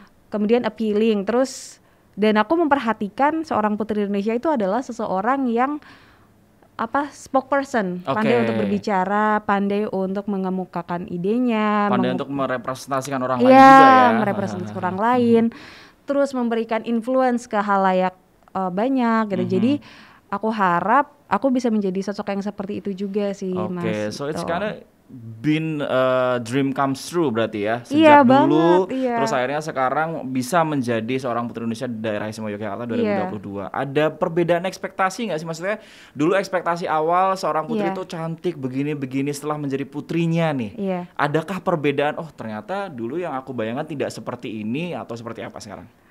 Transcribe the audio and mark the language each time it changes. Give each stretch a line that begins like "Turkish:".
Indonesian: Kemudian appealing, dan aku memperhatikan seorang Putri Indonesia itu adalah seseorang yang spokesperson, pandai untuk berbicara, pandai untuk mengemukakan idenya, pandai untuk merepresentasikan orang lain juga ya. Merepresentasikan orang lain, terus memberikan influence ke halayak banyak gitu. Jadi aku harap aku bisa menjadi sosok yang seperti itu juga sih, Mas.
English: Oke, so it's kinda been dream comes true
Indonesian: berarti ya, sejak dulu terus akhirnya sekarang bisa menjadi seorang Putri Indonesia daerah istimewa Yogyakarta 2022. Ada perbedaan ekspektasi nggak sih, maksudnya dulu ekspektasi awal seorang putri itu cantik begini-begini, setelah menjadi putrinya nih adakah perbedaan, ternyata dulu yang aku bayangkan tidak seperti ini, atau seperti apa sekarang?